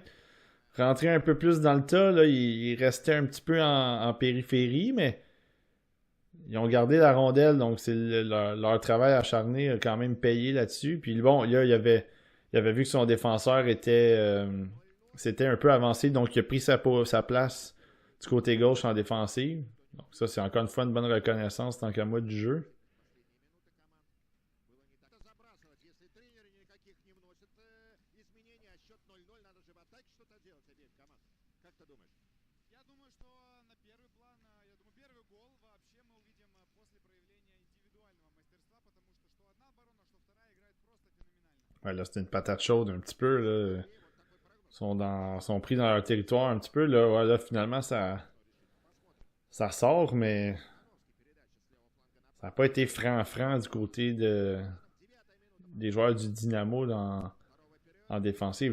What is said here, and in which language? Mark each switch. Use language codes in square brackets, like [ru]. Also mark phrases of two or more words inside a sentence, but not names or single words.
[fr] Rentrer un peu plus dans le tas, là, il restait un petit peu en périphérie, mais ils ont gardé la rondelle, donc c'est leur travail acharné a quand même payé là-dessus. Puis bon, là, il avait vu que son défenseur s'était un peu avancé, donc il a pris sa place du côté gauche en défensive. Donc ça, c'est encore une fois une bonne reconnaissance tant qu'à moi du jeu. [ru] Я думаю, что на первый план, я думаю, первый гол вообще мы увидим после проявления индивидуального мастерства, потому что одна оборона, что вторая играет просто феноменально. [fr] Ouais, là, c'est une patate chaude un petit peu, là. Sont pris dans leur territoire un petit peu, là. Ouais, là, finalement, ça sort, mais ça n'a pas été franc-franc du côté des joueurs du Dynamo en défensive.